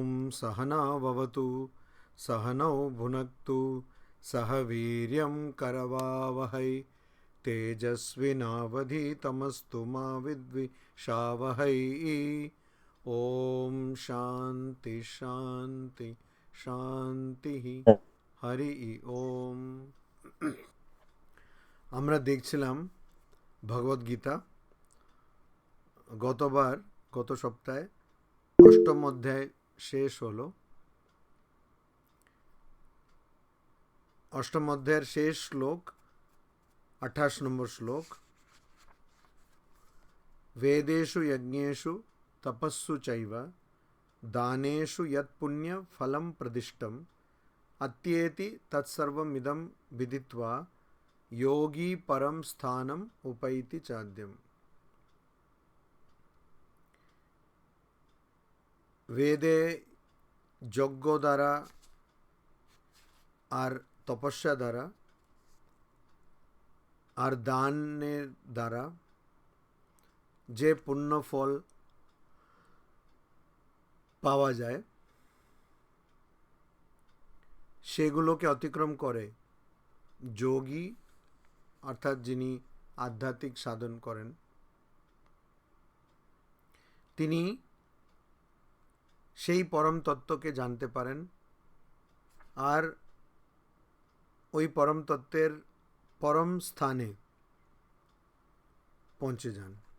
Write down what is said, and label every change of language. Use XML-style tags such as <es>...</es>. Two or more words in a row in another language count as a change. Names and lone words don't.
<sa>सहना भवतु सहनौ भुनक्तु सह वीर्यं करवावहै तेजस्विनावधीतमस्तु मा विद्विषावहै। ओम शांति शांति शांति। हरि ओम।</sa> <bn>আমরা দেখছিলাম ভগবদ গীতা। গত সপ্তাহে অষ্টম অধ্যায় শেষ হলো। অষ্টম অধ্যায়ের শেষ শ্লোক 28 নম্বর শ্লোক।</bn> <sa>वेदेषु यज्ञेषु तपस्सु चैव दानेषु यत् पुण्य फलं प्रदिष्टम् अत्येति तत्सर्वमिदं विदित्वा योगी परम स्थानम उपैति चाद्यम।</sa> <bn>वेदे যজ্ঞ দ্বারা আর তপস্যা দ্বারা আর দানের দ্বারা যে পুণ্য ফল পাওয়া যায় সেগুলোকে অতিক্রম করে যোগী অর্থাৎ যিনি আধ্যাত্মিক সাধন করেন তিনি সেই পরম তত্ত্বকে জানতে পারেন আর ওই পরম তত্ত্বের পরম স্থানে পৌঁছে যান।</bn>